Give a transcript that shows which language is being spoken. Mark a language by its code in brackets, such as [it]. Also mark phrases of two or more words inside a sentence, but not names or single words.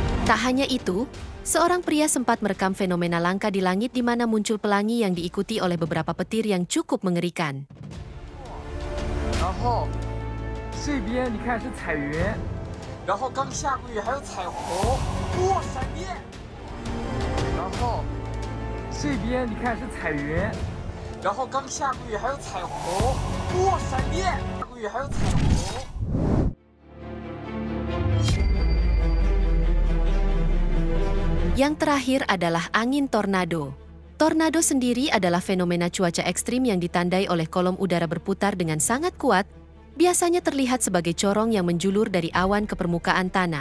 [id] Tak hanya itu, seorang pria sempat merekam fenomena langka di langit di mana muncul pelangi yang diikuti oleh beberapa petir yang cukup mengerikan. [zh] 然后这边你看是彩云，然后刚下过雨还有彩虹，哇，闪电！然后这边你看是彩云，然后刚下过雨还有彩虹，哇，闪电！下过雨还有彩虹。 [id] Yang terakhir adalah angin tornado. Tornado sendiri adalah fenomena cuaca ekstrim yang ditandai oleh kolom udara berputar dengan sangat kuat, biasanya terlihat sebagai corong yang menjulur dari awan ke permukaan tanah.